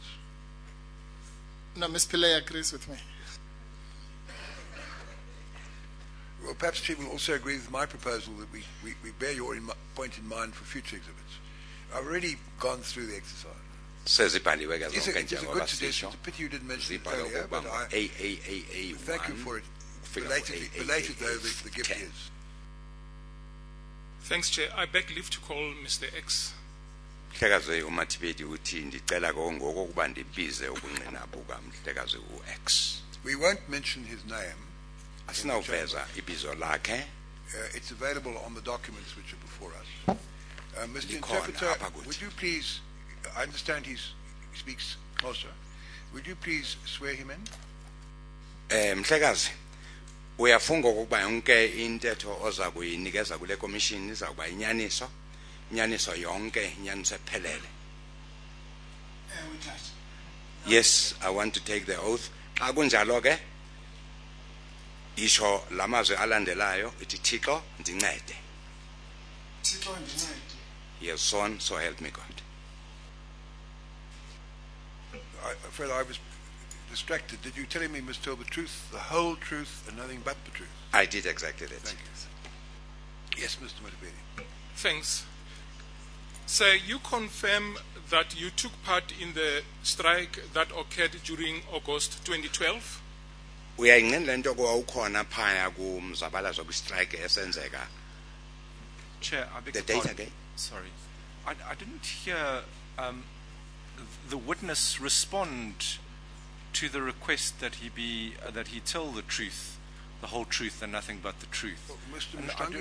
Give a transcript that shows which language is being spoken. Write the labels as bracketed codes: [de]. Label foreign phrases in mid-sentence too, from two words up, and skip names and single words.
[en] No, Ms. Pillay agrees with me. Well, perhaps she will also agree with my proposal that we bear your point in mind for future exhibits. I've already gone through the exercise. [xh] Sezibhaliwe ke [en] It is [xh] zonke [en] a good [xh] njengoba [en] suggestion. [xh] sisho. [en] It's a pity you didn't mention it [xh] Zibhalwe [en] earlier, but [xh] ukuba [en] I AAAA1 thank you for it. [xh] kufika [en] Belated though the gift [xh] 10. [en] is. Thanks, Chair. I beg leave to call Mr. X. [xh] Mhlekazi uMathibedi uthi ndicela ngoko ukuba ndibize ubungqina buka mhlekazi u-X. [en] We won't mention his name. [xh] Asinawuveza ibizo lakhe. [en] It's available on the documents which are before us. Mr. [xh] Likhona [en] Interpreter, [xh] apha kuthi. [en] would you please, I understand he speaks Xhosa, would you please swear him in? [xh] Mhlekazi uyafunga ukuba yonke intetho oza kuyinikeza kule commission iza kuba inyaniso yonke inyaniso ephelele. [en] Yes, I want to take the oath. [xh] Xa kunjalo ke isho lamazwi alandelayo ithi Thixo ndincede. [en] Yes, son, so help me God. I'm afraid I was distracted. Did you tell me, Must tell the truth, the whole truth, and nothing but the truth? I did exactly that. Thank you. Yes, Mr. Matabedi. Thanks. Sir, you confirm that you took part in the strike that occurred during August 2012? [xh] Uyayinqina lento kwawukhona phaya kumzabalazo kwistrike esenzeka. [en] Chair, I beg The your date pardon. again? Sorry. I didn't hear the witness respond to the request that he tell the truth, the whole truth and nothing but the truth. Well, Mr. And I Mustanga